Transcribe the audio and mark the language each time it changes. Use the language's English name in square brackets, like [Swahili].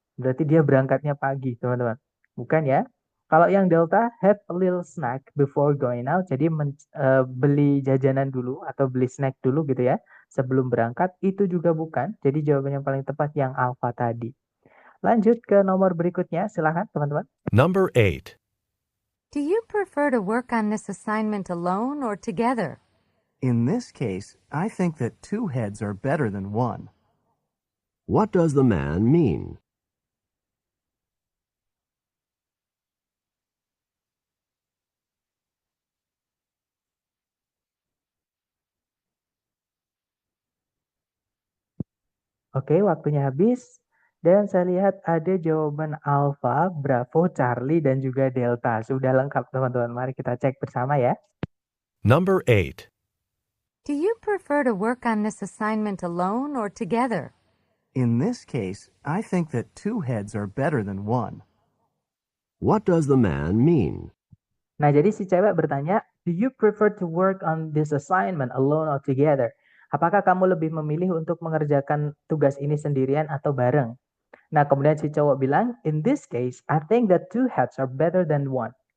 [Indonesian] Berarti dia berangkatnya pagi, teman-teman. Bukan ya. Kalau yang Delta, [English] have a little snack before going out. [Indonesian] Jadi beli jajanan dulu atau beli snack dulu gitu ya. Sebelum berangkat, itu juga bukan. Jadi jawaban yang paling tepat yang Alpha tadi. Lanjut ke nomor berikutnya. Silahkan, teman-teman. [English] Number 8. Do you prefer to work on this assignment alone or together? In this case, I think that two heads are better than one. What does the man mean? [Indonesian] Oke, waktunya habis. Dan saya lihat ada jawaban Alpha, Bravo, Charlie, dan juga Delta. Sudah lengkap, teman-teman. Mari kita cek bersama ya. [English] Number 8. Do you prefer to work on this assignment alone or together? In this case, I think that two heads are better than one. What does the man mean? [Indonesian] Nah, jadi si cewek bertanya, [English] "Do you prefer to work on this assignment alone or together?" [Indonesian] Apakah kamu lebih memilih untuk mengerjakan tugas ini sendirian atau bareng? Nah, kemudian si cowok bilang, [English] "In this case, I think that two heads are better than one."